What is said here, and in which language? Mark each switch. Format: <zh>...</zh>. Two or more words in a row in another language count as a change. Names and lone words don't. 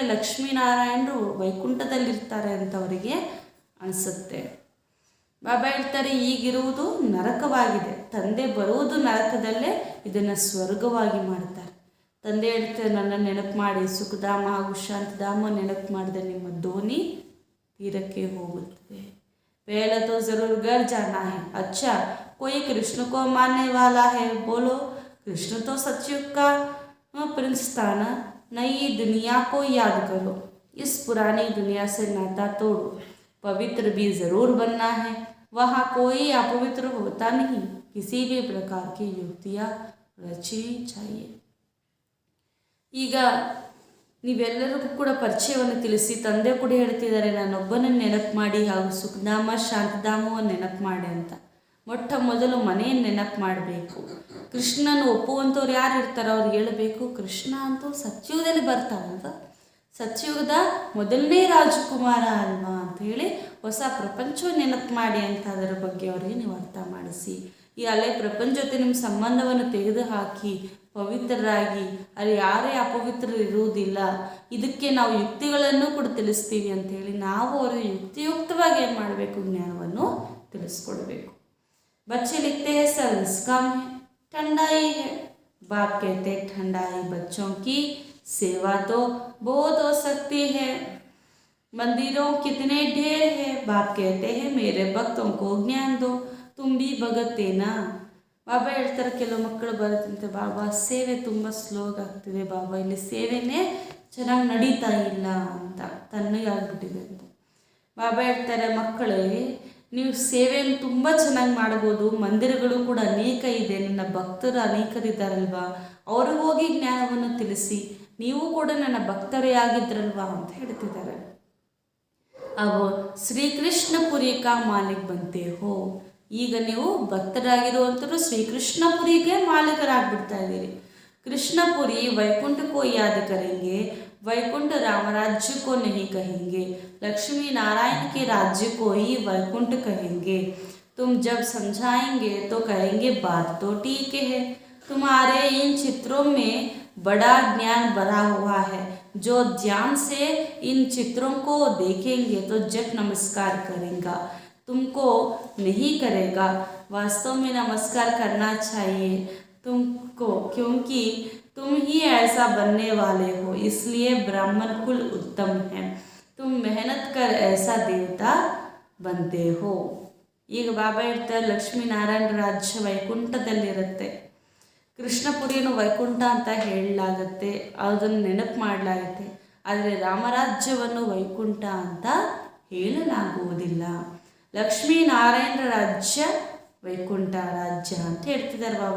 <kn>ಏಕೆಂದರೆ ಲಕ್ಷ್ಮೀನಾರಾಯಣರು ವೈಕುಂಠದಲ್ಲಿರ್ತಾರೆ ಅಂತ ಅವರಿಗೆ ಅನಿಸುತ್ತೆ. ಬಾಬಾ ಹೇಳ್ತಾರೆ, ಈಗಿರುವುದು ನರಕವಾಗಿದೆ. ತಂದೆ ಬರುವುದು ನರಕದಲ್ಲೇ, ಇದನ್ನು ಸ್ವರ್ಗವಾಗಿ ಮಾಡ್ತಾರೆ. ತಂದೆ ಹೇಳ್ತಾರೆ, ನನ್ನ ನೆನಪು ಮಾಡಿ, ಸುಖಧಾಮ ಹಾಗೂ ಶಾಂತಿಧಾಮ ನೆನಪು ಮಾಡಿದ್ರೆ ನಿಮ್ಮ ದೋಣಿ ತೀರಕ್ಕೆ ಹೋಗುತ್ತದೆ.</kn> <hi>पहले तो ज़रूर घर जाना है. अच्छा, कोई कृष्ण को मानने वाला है? बोलो. कृष्ण तो सतयुग का प्रिंस था ना. नई दुनिया को याद करो. इस पुरानी दुनिया से नाता तोड़ो. पवित्र भी ज़रूर बनना है. वहाँ कोई अपवित्र होता नहीं. किसी भी प्रकार की युक्तियाँ रचनी चाहिए.</hi> <kn>ಈಗ ನೀವೆಲ್ಲರಿಗೂ ಕೂಡ ಪರಿಚಯವನ್ನು ತಿಳಿಸಿ, ತಂದೆ ಕೂಡ ಹೇಳ್ತಿದ್ದಾರೆ, ನಾನೊಬ್ಬನನ್ನು ನೆನಪು ಮಾಡಿ ಹಾಗೂ ಸುಖಧಾಮ ಶಾಂತಿಧಾಮವನ್ನು ನೆನಪು ಮಾಡಿ ಅಂತ. ಮೊಟ್ಟ ಮೊದಲು ಮನೆಯನ್ನು ನೆನಪು ಮಾಡಬೇಕು. ಕೃಷ್ಣನ ಒಪ್ಪುವಂಥವ್ರು ಯಾರು ಇರ್ತಾರೋ ಅವ್ರು ಹೇಳಬೇಕು, ಕೃಷ್ಣ ಅಂತೂ ಸತ್ಯುಗದಲ್ಲಿ ಬರ್ತಾನಲ್ವ, ಸತ್ಯುಗದ ಮೊದಲನೇ ರಾಜಕುಮಾರ ಅಲ್ವಾ ಅಂತ ಹೇಳಿ ಹೊಸ ಪ್ರಪಂಚವನ್ನು ನೆನಪು ಮಾಡಿ ಅಂತ ಅದರ ಬಗ್ಗೆ ಅವರಿಗೆ ನೀವು ಅರ್ಥ ಮಾಡಿಸಿ. ಈ ಅಲೆ ಪ್ರಪಂಚ ಜೊತೆ ನಿಮ್ಮ ಸಂಬಂಧವನ್ನು ತೆಗೆದುಹಾಕಿ ಪವಿತ್ರರಾಗಿ, ಅಲ್ಲಿ ಯಾರೇ ಅಪವಿತ್ರರು ಇರುವುದಿಲ್ಲ. ಇದಕ್ಕೆ ನಾವು ಯುಕ್ತಿಗಳನ್ನು ಕೂಡ ತಿಳಿಸ್ತೀವಿ ಅಂಥೇಳಿ ನಾವು ಅವರಿಗೆ ಯುಕ್ತಿಯುಕ್ತವಾಗಿ ಏನು ಮಾಡಬೇಕು, ಜ್ಞಾನವನ್ನು ತಿಳಿಸ್ಕೊಡ್ಬೇಕು.</kn> <hi>बच्चे लिखते हैं सर्विस कम है, ठंडाई है. बाप कहते हैं ठंडाई, बच्चों की सेवा तो बहुत हो सकती है. मंदिरों कितने ढेर है. बाप कहते हैं मेरे भक्तों को ज्ञान दो, तुम भी भगत देना.</hi> <kn>ಬಾಬಾ ಹೇಳ್ತಾರೆ, ಕೆಲವು ಮಕ್ಕಳು ಬರುತ್ತಂತೆ, ಬಾಬಾ ಸೇವೆ ತುಂಬ ಸ್ಲೋಗ್ ಆಗ್ತಿದೆ, ಬಾಬಾ ಇಲ್ಲಿ ಸೇವೆನೇ ಚೆನ್ನಾಗಿ ನಡೀತಾ ಇಲ್ಲ ಅಂತ, ತಣ್ಣಗಾಗ್ಬಿಟ್ಟಿದೆ ಅಂತ. ಬಾಬಾ ಹೇಳ್ತಾರೆ, ಮಕ್ಕಳೇ ನೀವು ಸೇವೆಯನ್ನು ತುಂಬ ಚೆನ್ನಾಗಿ ಮಾಡ್ಬೋದು, ಮಂದಿರಗಳು ಕೂಡ ಅನೇಕ ಇದೆ, ನನ್ನ ಭಕ್ತರು ಅನೇಕರಿದ್ದಾರಲ್ವಾ, ಅವ್ರಿಗೆ ಹೋಗಿ ಜ್ಞಾನವನ್ನು ತಿಳಿಸಿ, ನೀವು ಕೂಡ ನನ್ನ ಭಕ್ತರೇ ಆಗಿದ್ರಲ್ವಾ ಅಂತ ಹೇಳ್ತಿದ್ದಾರೆ.</kn> <hi>अब श्रीकृष्णपुरी का मालिक बनते हो.</hi> <kn>ಈಗ ನೀವು ಭಕ್ತರಾಗಿರುವಂಥವ್ರು ಶ್ರೀಕೃಷ್ಣಪುರಿಗೆ ಮಾಲೀಕರಾಗ್ಬಿಡ್ತಾ ಇದ್ದೀರಿ.</kn> <hi>कृष्णपुरी वैकुंठ को याद करेंगे, वैकुंठ राम राज्य को नहीं कहेंगे, लक्ष्मी नारायण के राज्य को ही वैकुंठ कहेंगे. तुम जब समझाएंगे तो कहेंगे बात तो ठीक है, तुम्हारे इन चित्रों में बड़ा ज्ञान भरा हुआ है. जो ध्यान से इन चित्रों को देखेंगे तो जब नमस्कार करेगा, तुमको नहीं करेगा. वास्तव में नमस्कार करना चाहिए तुमको, क्योंकि तुम ही ऐसा बनने वाले हो, इसलिए ब्राह्मण कुल उत्तम है. तुम मेहनत कर ऐसा देवता बनते हो.</hi> <kn>ಈಗ ಬಾಬಾ ಹೇಳ್ತಾರೆ, ಲಕ್ಷ್ಮೀನಾರಾಯಣ ರಾಜ್ಯ ವೈಕುಂಠದಲ್ಲಿರುತ್ತೆ, ಕೃಷ್ಣಪುರಿಯನ್ನು ವೈಕುಂಠ ಅಂತ ಹೇಳಲಾಗುತ್ತೆ, ಅದನ್ನು ನೆನಪು ಮಾಡಲಾಗುತ್ತೆ. ಆದರೆ ರಾಮರಾಜ್ಯವನ್ನು ವೈಕುಂಠ ಅಂತ ಹೇಳಲಾಗುವುದಿಲ್ಲ. ಲಕ್ಷ್ಮೀನಾರಾಯಣ ರಾಜ್ಯ ವೈಕುಂಠ ರಾಜ್ಯ ಅಂತ ಹೇಳ್ತಿದ್ದಾರೆ ಬಾಬಾ.</kn>